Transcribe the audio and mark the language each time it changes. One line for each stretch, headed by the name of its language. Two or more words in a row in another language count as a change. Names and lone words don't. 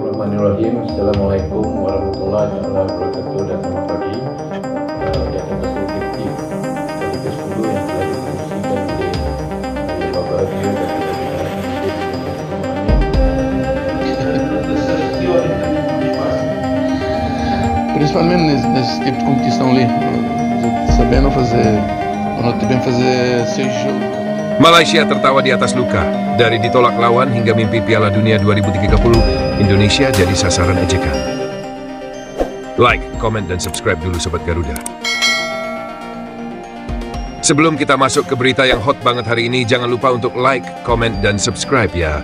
Arabic: بسم الله الرحمن الرحيم. السلام عليكم ورحمة الله وبركاته
Indonesian: dan selamat pagi. Di atas perspektif dari ke-10 yang telah dipromosikan oleh Bapak Rio dan
Portuguese: Principalmente nesse tipo de competição ali, sabendo fazer, sabendo fazer seu jogo.
Indonesian: Malaysia tertawa di atas luka. Dari ditolak lawan hingga mimpi Piala Dunia 2030, Indonesia jadi sasaran ejekan. Like, komen, dan subscribe dulu Sobat Garuda. Sebelum kita masuk ke berita yang hot banget hari ini, jangan lupa untuk like, komen, dan subscribe ya.